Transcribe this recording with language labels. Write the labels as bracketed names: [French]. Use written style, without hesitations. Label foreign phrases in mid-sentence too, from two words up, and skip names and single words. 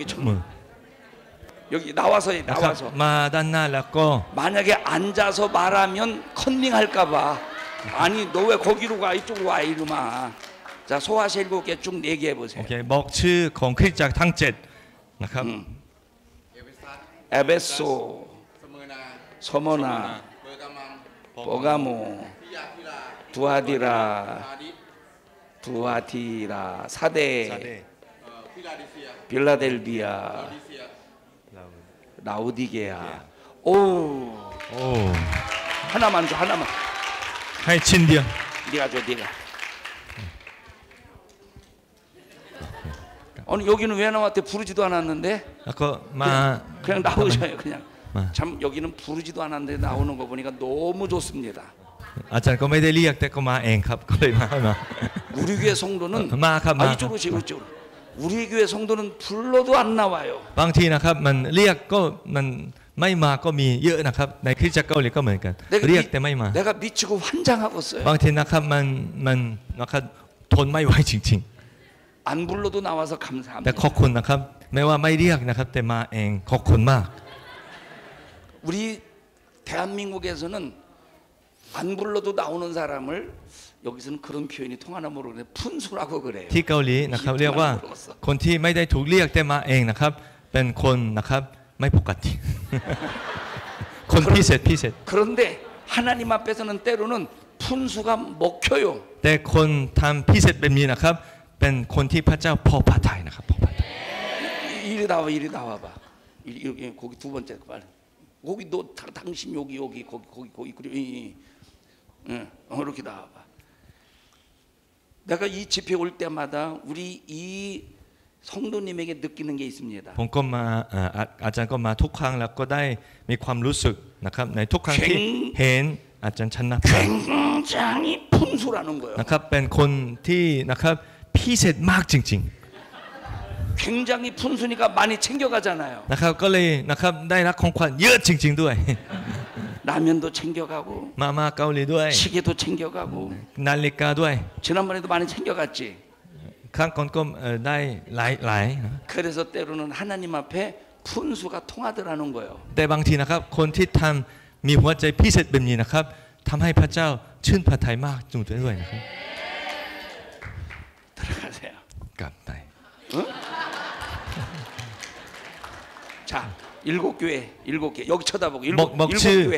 [Thai] มือ [Korean] 여기 나와서 [Thai] นะครับ [Korean] 나와서 [Thai] มาด้านหน้าแล้วก็ [Korean] 만약에 앉아서 말하면 컨닝 할까 봐. 아니 너 왜 거기로 가 이쪽으로 와 이놈아. 자 소아시아 7개 쭉 얘기해 [Thai] โอ [Korean] 보세요. [Thai] เคบอกชื่อของคริสตจักรทั้ง7นะครับ [Korean] 에베소, 서머나, 버가모, 두아디라, 사데, 빌라델비아, 라우디게아. 오, [Thai] โอ้ [Korean] 하나만 줘, 하나만. [Thai] ให้ชิ้นเดียว [Korean] 네가 줘, 네가. 아니 여기는 왜 나왔대? 부르지도 않았는데 [Thai] แล้วก็มา [Korean] 그냥 나오셔요, 그냥. 아. 참 여기는 부르지도 않았는데 나오는 거 보니까 너무 좋습니다. [Thai] อาจารย์ก็ไม่ได้เรียกแต่ก็มาเองครับก็เลยมา [Korean] 우리 교회 성도는 마, 가, 마. 이쪽으로 오세요, 이쪽으로. 우리 교회 성도는 불러도 안 나와요. [Thai] บางทีนะครับมันเรียกก็มันไม่มาก็มีเยอะนะครับในคริสตจักรเกาหลีก็เหมือนกัน เรียกแต่ไม่มา [Korean] 내가 미치고 환장하고 있어요. [Thai] บางทีนะครับมันนะครับทนไม่ไหวจริง [Korean] 안 불러도 나와서 [Thai] ๆ แต่ [Korean] 감사합니다. [Thai] ขอบคุณนะครับไม่ว่าไม่เรียกนะครับแต่มาเองขอบคุณมาก [Korean] 우리 대한민국에서는 안 불러도 나오는 사람을 여기서는 그런 표현이 통하나 모르겠는데 푼수라고 그래요. [Thai] ที่เกาหลีนะครับเรียกว่าคนที่ไม่ได้ถูกเรียกแต่มาเองนะครับเป็นคนนะครับไม่ปกติ คนพิเศษ [Korean] 그런데 하나님 앞에서는 때로는 푼수가 먹혀요. [Thai] แต่คนทำพิเศษแบบนี้นะครับเป็นคนที่พระเจ้าพอพระทัยนะครับพอพระทัย [Korean] 이리 나와봐. 여기 거기 두 번째 빨리. 거기 너 당신 여기 거기 그래. 응, 이렇게 나와봐. 내가 이 집회 올 때마다 우리 이 성도님에게 느끼는 게 있습니다. [Thai] ผมก็มาอาจารย์ก็มาทุกครั้งแล้วก็ได้มีความรู้สึกนะครับในทุกครั้งที่เห็นอาจารย์ชนะไป [Korean] 굉장히 푼수라는 거예요. [Thai] นะครับเป็นคนที่นะครับพิเศษมากจริง [Korean] 굉장히 푼수니까 많이 챙겨가잖아요. [Thai] ๆนะครับก็เลยนะครับได้รับของขวัญเยอะจริงๆด้วย [Korean] 라면도 챙겨가고 [Thai] มาเกาหลีด้วย [Korean] 시계도 챙겨가고 [Thai] นาฬิกาด้วย [Korean] 지난번에도 많이 챙겨갔지. [Thai] ครั้งก่อนก็ได้หลายนะ [Korean] 그래서 때로는 하나님 앞에 푼수가 통하더라는 거예요. [Thai] แต่บางทีนะครับคนที่ทำมีหัวใจพิเศษแบบนี้นะครับทำให้พระเจ้าชื่นพระทัยมากจุงด้วยนะครับ [Korean] 들어가세요. [Thai] กลับไป [Korean] 응? 자, 7교회 여기 쳐다보고 [Thai] บอก ชื่อ [Korean] 7교회